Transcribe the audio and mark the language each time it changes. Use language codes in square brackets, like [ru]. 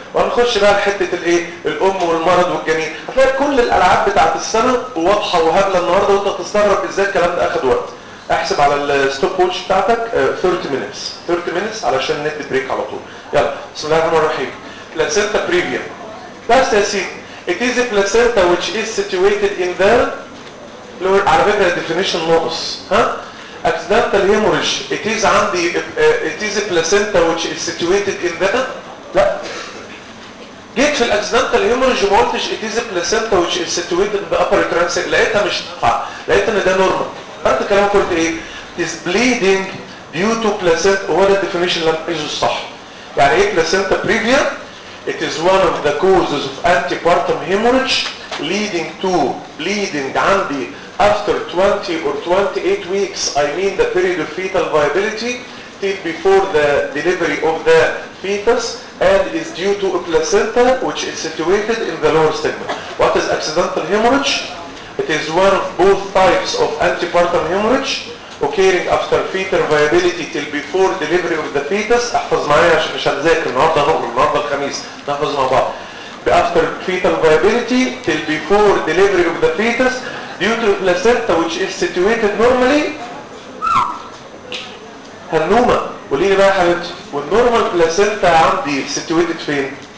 [ar] وهنخش بقى لحته الايه؟ الام والمرض والجنين. هتلاقي كل الالعاب بتاعت السنه واضحه وهبله النهارده وانت تستغرب ازاي الكلام ده اخد وقت. احسب على الستوب ووتش بتاعتك 30 minutes علشان ندي بريك على طول. يلا بسم الله الرحمن الرحيم. بلاسينتا بريفيا. بس يا سيدي [en] it is a placenta which is situated in the lower. [ar] على فكره الديفينيشن ناقص. [en] ها؟ accidental hemorrhage it is عندي it is a placenta which is situated in the [ar] لا جيت في الاكسيدنتال هيمورج ما قلتش [en] it is a placenta which is situated in the upper transect [ar] لقيتها مش نافعه لقيت ان ده نورمال قلت الكلام قلت ايه [en] it is bleeding due to placenta [ar] هو ده الديفينيشن اللي انا عايزه الصح يعني ايه [en] placenta previa it is one of the causes of antepartum hemorrhage leading to bleeding عندي after 20 or 28 weeks I mean the period of fetal viability till before the delivery of the fetus and is due to a placenta which is situated in the lower segment. What is accidental hemorrhage? It is one of both types of antepartum hemorrhage occurring after fetal viability till before delivery of the fetus. [ar] احفظ معايا عشان مش هنذاكر النهارده نقرا النهارده الخميس نحفظ مع بعض. [en] After fetal viability till before delivery of the fetus due to placenta which is situated normally [ar] هنومة قولي لي بقى يا حبيبتي والنورمال بلاسينتا عندي [en] situated فين؟